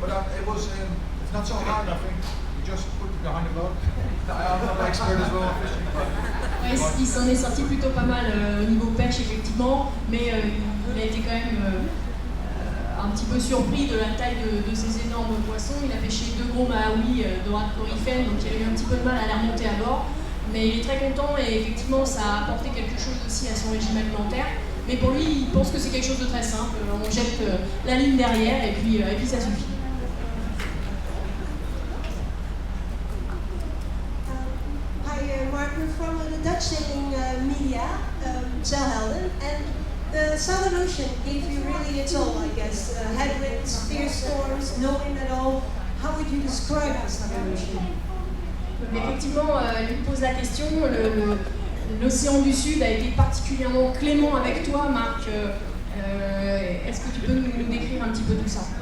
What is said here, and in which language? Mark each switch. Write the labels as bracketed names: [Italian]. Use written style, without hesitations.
[English] But it's not so hard. I think you just put it behind the boat. I'm not an expert as well on fishing. [French] Oui, il s'en est sorti plutôt pas mal au niveau pêche, effectivement, mais il a été quand même un petit peu surpris de la taille de ces énormes poissons. Il a pêché 2 gros mahaouis dorades coryphènes, donc il a eu un petit peu de mal à les remonter à bord. Mais il est très content et effectivement ça a apporté quelque chose aussi à son régime alimentaire. Mais pour lui, il pense que c'est quelque chose de très simple. On jette la ligne derrière et puis ça suffit. [English] Mark, we're from the Dutch sailing media, Zeilhelden, and the Southern Ocean gave you really its all, I guess. Headwinds, fierce storms, no wind at all. How would you describe the Southern Ocean? [French] Donc effectivement, lui pose la question, l'océan du Sud a été particulièrement clément avec toi, Marc. Est-ce que tu peux nous décrire un petit peu tout ça?